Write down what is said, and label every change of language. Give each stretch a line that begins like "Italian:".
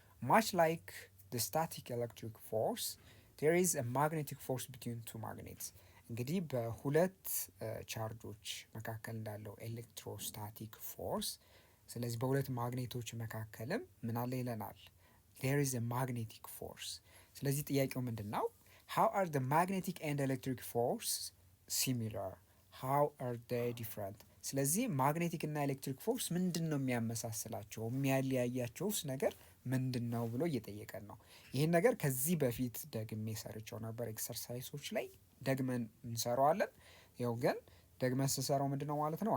English: ማች ላይክ the static electric force there is a magnetic force between two magnets።
Amharic: እንግዲህ በሁለት ቻርጆች መካከል እንዳለው ኤሌክትሮስታቲክ ፎርስ፣ ስለዚህ በሁለት ማግኔቶች መካከልም ምን አለ ይለናል?
English: there is a magnetic force።
Amharic: ስለዚህ ጥያቄው ምንድን ነው?
English: how are the magnetic and electric force similar? how are they different?
Amharic: ስለዚህ ማግኔቲክ እና ኤሌክትሪክ ፎርስ ምንድን ነው የሚያመሳስላቸው? የሚያለያያቸውስ ነገር ምንድን ነው ብሎ እየጠየቀን ነው። ይህን ነገር ከዚህ በፊት ደግሜ ሰርቸው ነበር ኤክሰርሳይሶች ላይ ደግመን እንሰራዋለን። ያው ግን ደግመን ስንሰራው ምንድን ነው ማለት ነው?